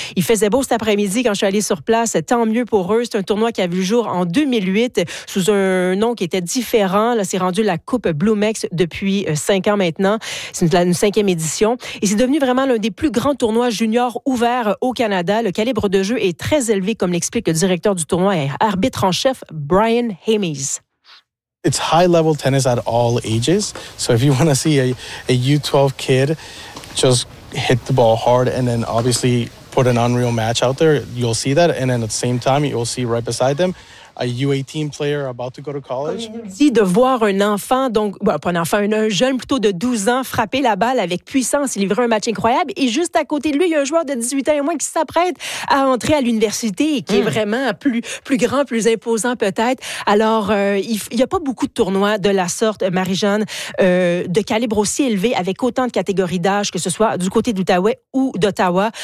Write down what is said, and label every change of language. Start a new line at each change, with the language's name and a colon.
French: Il faisait beau cet après-midi quand je suis allée sur place, tant mieux pour eux. C'est un tournoi qui a vu le jour en 2008 sous un nom qui était différent. Là, c'est rendu la Coupe Bluemex depuis 5 ans maintenant. C'est une 5e édition. Et c'est devenu vraiment l'un des plus grands tournois juniors ouverts au Canada. Le calibre de jeu est très élevé, comme l'explique le directeur du tournoi et arbitre en chef Brian Hamies.
English: It's high level tennis at all ages. So if you want to see a U12 kid just hit the ball hard and then obviously put an unreal match out there, you'll see that. And then at the same time, you'll see right beside them a U18 player about to go to college.
French: Comme il dit, de voir un enfant, donc, bon, pas un enfant, un jeune plutôt de 12 ans frapper la balle avec puissance et livrer un match incroyable. Et juste à côté de lui, il y a un joueur de 18 ans et moins qui s'apprête à entrer à l'université et qui est vraiment plus grand, plus imposant peut-être. Alors, il n'y a pas beaucoup de tournois de la sorte, Marie-Jeanne, de calibre aussi élevé avec autant de catégories d'âge, que ce soit du côté d'Outaouais ou d'Ottawa.